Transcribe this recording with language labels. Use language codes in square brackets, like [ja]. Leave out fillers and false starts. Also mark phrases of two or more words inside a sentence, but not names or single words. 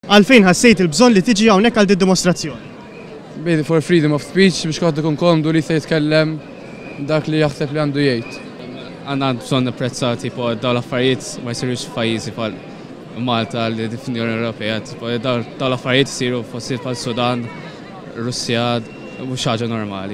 [mt] Għalfejn ħassejt il-bżonn li tiġi hawnhekk għal dimostrazzjoni? Bidi [en] for freedom of speech [mt] biex kont ikun komdu li se jitkellem dak li jaħseb li għandu jgħid. Għandna bżonn nipprezza tipo dawn l-affarijiet ma jsirux f'pajjiżi bħal Malta li fl-Unjoni Ewropea, dawn l-affarijiet isiru f'postijiet bħal Sudan, Russja, mhux ħaġa normali.